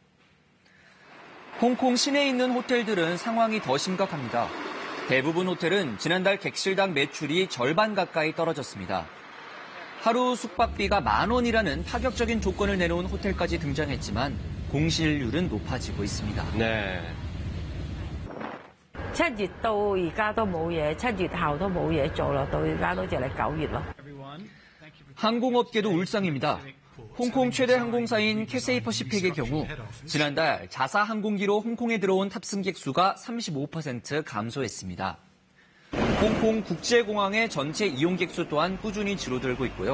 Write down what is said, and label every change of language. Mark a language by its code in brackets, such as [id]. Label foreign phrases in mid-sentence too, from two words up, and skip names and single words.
[ko] 홍콩 시내에 있는 호텔들은 상황이 더 심각합니다. 대부분 호텔은 지난달 객실당 매출이 절반 가까이 떨어졌습니다. 하루 숙박비가 10,000원이라는 파격적인 조건을 내놓은 호텔까지 등장했지만 공실률은 높아지고 있습니다. 네. [yue] 7 月到而家都冇嘢，7月後都冇嘢做咯，到而家都就嚟9月咯。 [ko] 항공업계도 울상입니다. 홍콩 최대 항공사인 캐세이 퍼시픽의 경우 지난달 자사 항공기로 홍콩에 들어온 탑승객 수가 35% 감소했습니다. 홍콩 국제공항의 전체 이용객 수 또한 꾸준히 줄어들고 있고요.